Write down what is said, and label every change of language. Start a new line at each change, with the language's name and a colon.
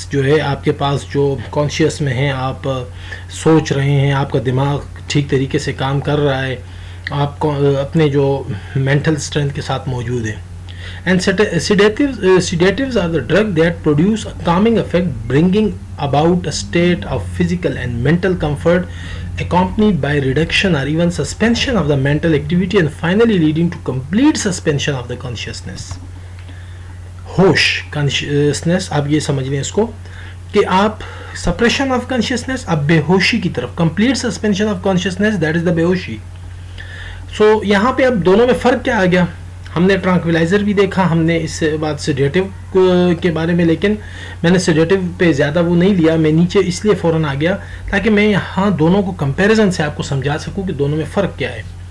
Urdu: جو ہے آپ کے پاس جو کانشیس میں ہیں, آپ سوچ رہے ہیں, آپ کا دماغ ٹھیک طریقے سے کام کر رہا ہے, آپ کو اپنے جو مینٹل اسٹرینتھ کے ساتھ موجود ہیں.
English: And sedatives are the drug that produce a calming effect, bringing about a state of physical and mental comfort, accompanied by reduction or even suspension of the mental activity, and finally leading to complete suspension of the consciousness.
Urdu: ہوش, consciousness, آپ یہ سمجھ لیں اس کو کہ آپ
English: suppression of consciousness,
Urdu: آپ بے ہوشی کی طرف,
English: complete suspension of consciousness, that is the
Urdu: بے ہوشی. سو یہاں پہ اب دونوں میں فرق کیا آ گیا؟ ہم نے ٹرانکویلائزر بھی دیکھا, ہم نے اس بعد سیڈیٹیو کے بارے میں, لیکن میں نے سیڈیٹیو پہ زیادہ وہ نہیں لیا, میں نیچے اس لیے فوراً آ گیا تاکہ میں یہاں دونوں کو کمپیریزن سے آپ کو سمجھا سکوں کہ دونوں میں فرق کیا ہے.